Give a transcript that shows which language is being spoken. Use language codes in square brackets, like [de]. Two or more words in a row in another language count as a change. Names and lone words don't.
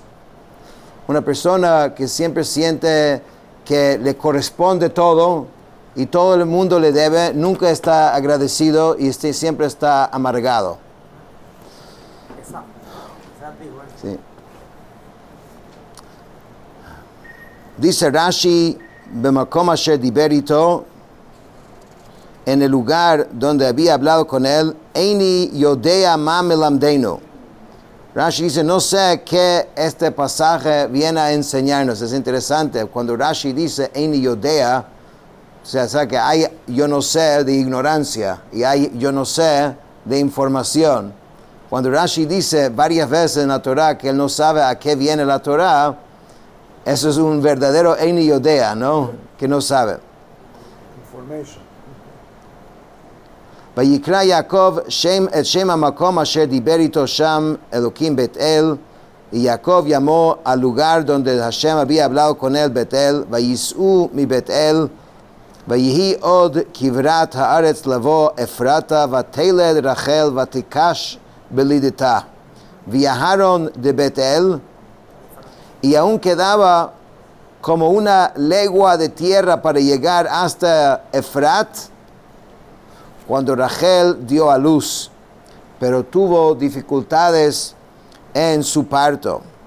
[es] Una persona que siempre siente que le corresponde todo y todo el mundo le debe, nunca está agradecido y siempre está amargado. Sí. Dice Rashi, [he] במקום אשר דיבר איתו, [es] en el lugar donde había hablado con él, [he] איני יודע מה מלמדנו. [es] Rashi dice, no sé qué este pasaje viene a enseñarnos. Es interesante, cuando Rashi dice, [he] איני יודע, [es] o sea que hay yo no sé de ignorancia y hay yo no sé de información. Cuando Rashi dice varias veces en la Torah que él no sabe a qué viene la Torah, eso es un verdadero [he] איני יודע, [es] ¿no? Que no sabe. Information. [he] ויקרא יעקב את שם המקום אשר דיבר איתו שם אלוקים בית אל, [es] y Jacob llamó al lugar donde Hashem había hablado con él [he] בית אל, וייסעו מבית אל, ויהי עוד כברת הארץ לבוא אפרתה, ותלד רחל ותיקש בלידתה. ויהרון de בית אל, [es] y aún quedaba como una legua de tierra para llegar hasta Efrat, cuando Rachel dio a luz, pero tuvo dificultades en su parto.